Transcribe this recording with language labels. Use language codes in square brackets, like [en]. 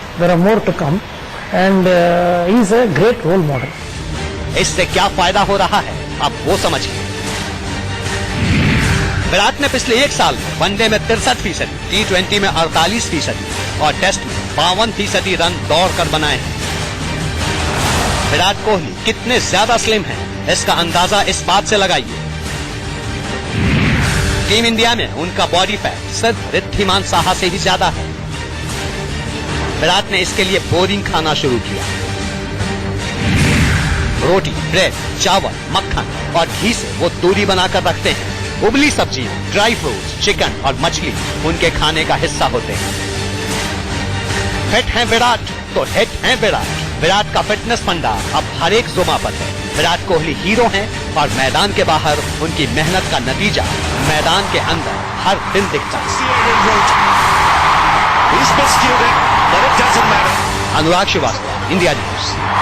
[en] There are more to come, and he's a great role model. [hi] इससे क्या फायदा हो रहा है अब वो समझिए। विराट ने पिछले एक साल में वनडे में 63%, T20 में 48% और टेस्ट में 52% रन दौड़कर बनाए हैं। विराट कोहली कितने ज्यादा स्लिम हैं, इसका अंदाजा इस बात से लगाइए। टीम इंडिया में उनका बॉडी फैट सिर्फ रिद्धिमान साहा से ही ज्यादा है। विराट ने इसके लिए बोरिंग खाना शुरू किया। रोटी, ब्रेड, चावल, मक्खन और घी से वो दूरी बनाकर रखते हैं। उबली सब्जियां, ड्राई फ्रूट्स, चिकन और मछली उनके खाने का हिस्सा होते हैं। फिट हैं विराट तो हिट हैं विराट। विराट का फिटनेस फंडा अब हर एक जुमा पर है। विराट कोहली हीरो हैं और मैदान के बाहर उनकी मेहनत का नतीजा मैदान के अंदर हर दिन दिखता है। [en] He's miscued it, but it doesn't matter. [hi] Anurag Srivastava, India news.